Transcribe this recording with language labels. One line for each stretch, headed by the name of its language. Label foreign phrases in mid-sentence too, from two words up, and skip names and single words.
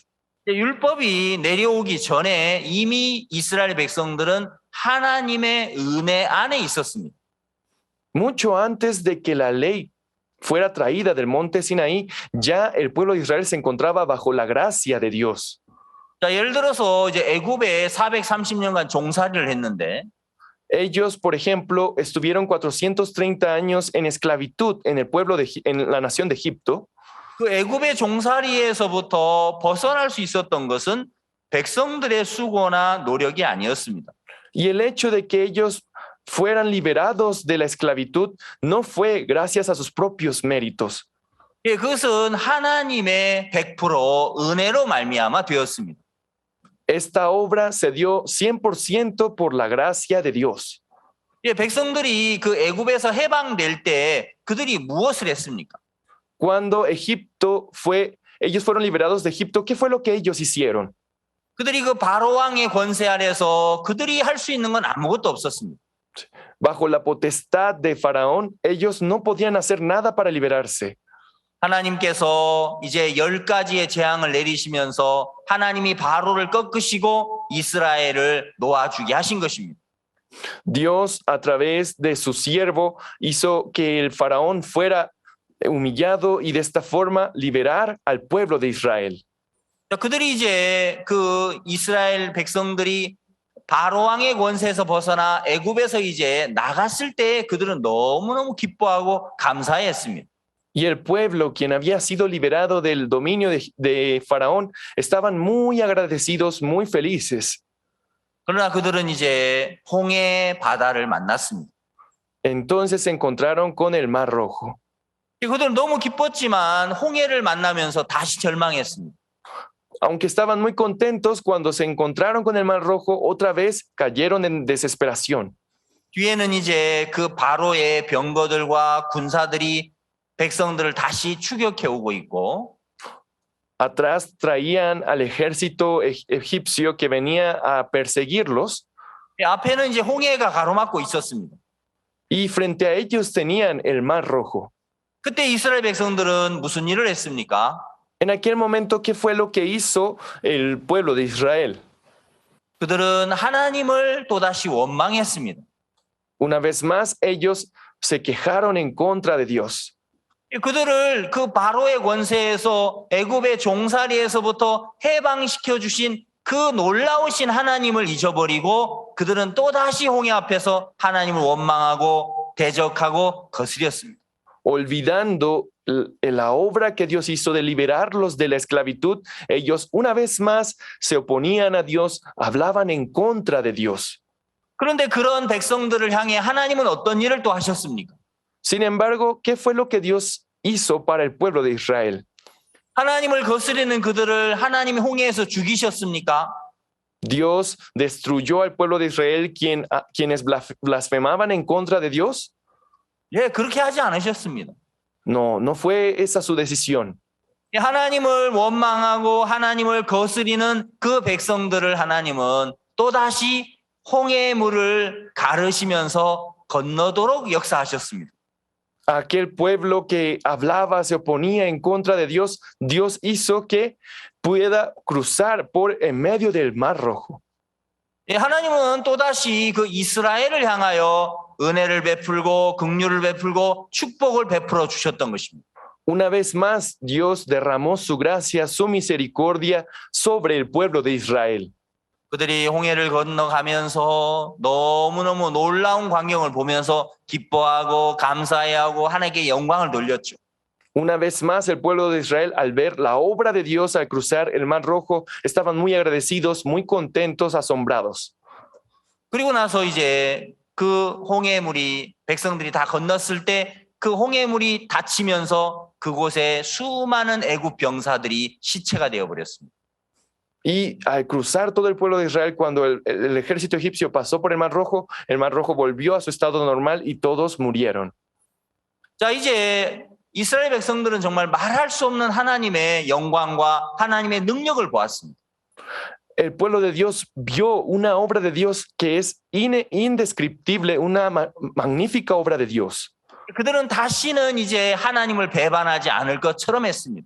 Korean: 율법이 내려오기 전에 이미 이스라엘 백성들은 하나님의 은혜 안에 있었습니다.
Spanish: Mucho antes de que la ley fuera traída del monte Sinaí, ya el pueblo de Israel se encontraba bajo la gracia de Dios.
Korean: 자, 예를 들어서 이제 애굽에 430년간 종살이를 했는데
Spanish: Ellos, por ejemplo, estuvieron 430 años en esclavitud en el pueblo en la nación de Egipto.
Korean: 그 애굽의 종살이에서부터 벗어날 수 있었던 것은 백성들의 수고나 노력이 아니었습니다.
Spanish: Y el hecho de que ellos fueran liberados de la esclavitud no fue gracias a sus propios méritos.
Korean: 예, 그것은 하나님의 100% 은혜로 말미암아 되었습니다.
Spanish: Esta obra se dio 100% por la gracia de Dios.
Korean: 예, 백성들이 그 애굽에서 해방될 때 그들이 무엇을 했습니까?
Spanish: Cuando ellos fueron liberados de Egipto, ¿qué fue lo que ellos hicieron?
Korean: 그들이 그 바로 왕의 권세 아래서 그들이 할 수 있는 건 아무것도 없었습니다.
Spanish: Bajo la potestad de Faraón, ellos no podían hacer nada para liberarse.
Korean: 하나님께서 이제 10가지의 재앙을 내리시면서 하나님이 바로를 꺾으시고 이스라엘을 놓아주게 하신 것입니다.
Spanish: Dios, a través de su siervo, hizo que el faraón fuera humillado y de esta forma liberar al pueblo de Israel.
Korean: 그들이 이제 그 이스라엘 백성들이 바로 왕의 권세에서 벗어나 애굽에서 이제 나갔을 때 그들은 너무너무 기뻐하고 감사했습니다.
Spanish: Y el pueblo, quien había sido liberado del dominio de Faraón, estaban muy agradecidos, muy felices.
Korean: 그러나 그들은 이제 홍해 바다를 만났습니다.
Spanish: Entonces se encontraron con el Mar Rojo.
Korean: 그들은 너무 기뻤지만 홍해를 만나면서 다시 절망했습니다.
Spanish: Aunque estaban muy contentos, cuando se encontraron con el Mar Rojo, otra vez cayeron en desesperación.
Korean: 뒤에는 이제 그 바로의 병거들과 군사들이 백성들을 다시 추격해 오고 있고
Spanish: Atrás traían al ejército egipcio que venía a perseguirlos
Korean: 앞에는 이제 홍해가 가로막고 있었습니다.
Spanish: y frente a ellos tenían el Mar Rojo.
Korean: 그때 이스라엘 백성들은 무슨 일을 했습니까?
Spanish: En aquel momento, ¿qué fue lo que hizo el pueblo de Israel?
Korean: 그들은 하나님을 또다시 원망했습니다.
Spanish: Una vez más, ellos se quejaron en contra de Dios.
Korean: 그들을 그 바로의 권세에서 애굽의 종살이에서부터 해방시켜 주신 그 놀라우신 하나님을 잊어버리고 그들은 또다시 홍해 앞에서 하나님을 원망하고 대적하고 거스렸습니다.
Spanish: Olvidando la obra que Dios hizo de liberarlos de la esclavitud, ellos una vez más se oponían a Dios, hablaban en contra de Dios.
Korean: 그런데 그런 백성들을 향해 하나님은 어떤 일을 또 하셨습니까?
Spanish: Sin embargo, ¿qué fue lo que Dios hizo para el pueblo de Israel?
Korean: 하나님을 거스리는 그들을 하나님이 홍해에서 죽이셨습니까?
Spanish: Dios destruyó al pueblo de Israel quienes blasfemaban en contra de Dios.
Korean: 예, 그렇게 하지 않으셨습니다.
Spanish: No, no fue esa su decisión.
Korean: 하나님을 원망하고 하나님을 거스리는 그 백성들을 하나님은 또다시 홍해의 물을 가르시면서 건너도록 역사하셨습니다.
Spanish: Aquel pueblo que hablaba, se oponía en contra de Dios, Dios hizo que pueda cruzar por en medio del Mar Rojo.
Korean: 예, 하나님은 또다시 그 이스라엘을 향하여 은혜를 베풀고 긍휼을 베풀고 축복을 베풀어 주셨던 것입니다.
Spanish: Una vez más, Dios derramó su gracia, su misericordia sobre el pueblo de Israel.
Korean: 그들이 홍해를 건너가면서 너무너무 놀라운 광경을 보면서 기뻐하고 감사해하고 하나님께 영광을 돌렸죠.
Spanish: Una vez más, el pueblo de Israel, al ver la obra de Dios al cruzar el Mar Rojo, estaban muy agradecidos, muy contentos, asombrados.
Korean: 그리고 나서 이제 그 홍해물이 백성들이 다 건넜을 때 그 홍해물이 닫히면서 그곳에 수많은 애굽 병사들이 시체가 되어버렸습니다.
Spanish: Y al cruzar todo el pueblo de Israel, cuando el ejército egipcio pasó por el Mar Rojo volvió a su estado normal y todos murieron.
Korean: 자, 이제 이스라엘 백성들은 정말 말할 수 없는 하나님의 영광과 하나님의 능력을 보았습니다.
Spanish: el pueblo de Dios vio una obra de Dios que es indescriptible, una magnífica obra de Dios.
Korean: 그들은 다시는 이제 하나님을 배반하지 않을 것처럼 했습니다.